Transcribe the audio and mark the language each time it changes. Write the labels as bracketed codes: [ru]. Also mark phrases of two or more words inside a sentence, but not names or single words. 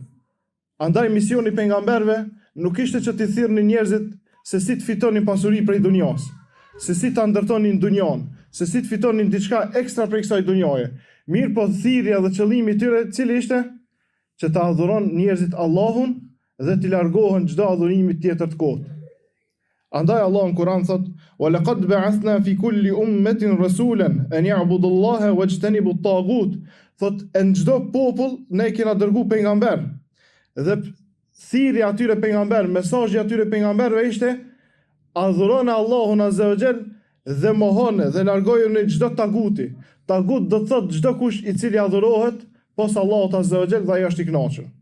[sq] Andaj misioni I pejgamberëve nuk ishte që t'i thirrnin njerëzit se si të fitonin pasuri prej dunjas, se si ta ndërtonin dunjan, se si të fitonin diçka ekstra prej kësaj dunjaje. Mirë, po thirrja dhe qëllimi I tyre cili ishte? Që ta adhuron njerëzit Allahun dhe t'i largohen çdo adhurimi tjetër të kotë. Andaj Allah në Kur'an thot: [ar] "ولقد بعثنا في كل أمة رسولا أن اعبدوا الله واجتنبوا الطاغوت." [sq] Thot, në çdo popull ne kena dërguar pejgamber. Dhe thirrja atyre pejgamber, mesazhi atyre pejgamberëve ishte: adhuroni Allahun [ar] عز وجل [sq] dhe mohoni dhe largojeni çdo taguti. Tagut do të thot çdo kush I cili adhurohet posa Allahut [ar] عز وجل [sq] dhe ai është I kënaqur.